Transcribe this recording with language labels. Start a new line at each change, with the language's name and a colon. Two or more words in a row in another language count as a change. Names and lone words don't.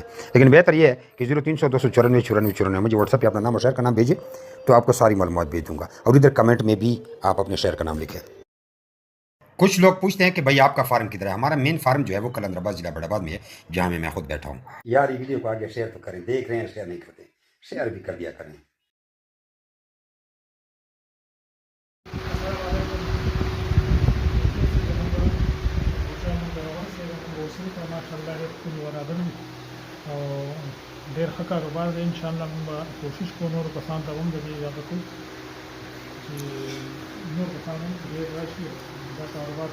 Urdu: لیکن بہتر یہ ہے کہ 0300 294 94 94 مجھے واٹس ایپ پر اپنا نام اور شہر کا نام بھیجیے، تو آپ کو ساری معلومات بھیج دوں گا. اور ادھر کمنٹ میں بھی آپ اپنے شہر کا نام لکھیں۔ کچھ لوگ پوچھتے ہیں کہ بھائی آپ کا فارم کدھر ہے. ہمارا مین فارم جو ہے وہ قلندرآباد ضلع بڑاباد میں ہے، جہاں میں میں خود بیٹھا ہوں. یار یہ ویڈیو کو آگے شیئر تو کریں، دیکھ رہے ہیں شیئر نہیں کرتے، شیئر بھی کر دیا کریں.
Pashto: ډېر ښه کاروبار دی. انشاءالله موږ به کوشش کوو نورو کسانو ته هم د دې اجازه کوو چې نور کسان هم ډېر راشي دا کاروبار شروع کړي.